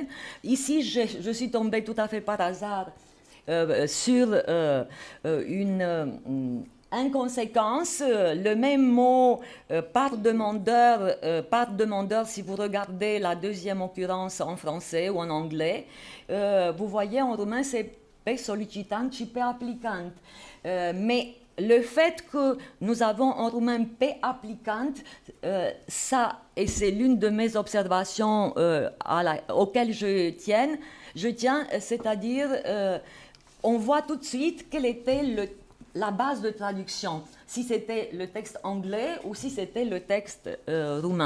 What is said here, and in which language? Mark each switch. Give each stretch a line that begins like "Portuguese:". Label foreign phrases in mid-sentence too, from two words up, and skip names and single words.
French: Ici, je suis tombée tout à fait par hasard sur une inconséquence. Le même mot part demandeur, si vous regardez la 2e occurrence en français ou en anglais, vous voyez en roumain c'est
Romanian: pe solicitant și pe applicant.
French: Mais le fait que nous avons en roumain
Romanian: pe applicant,
French: ça, et c'est l'une de mes observations auxquelles je tiens, c'est-à-dire on voit tout de suite quelle était la base de traduction, si c'était le texte anglais ou si c'était le texte roumain.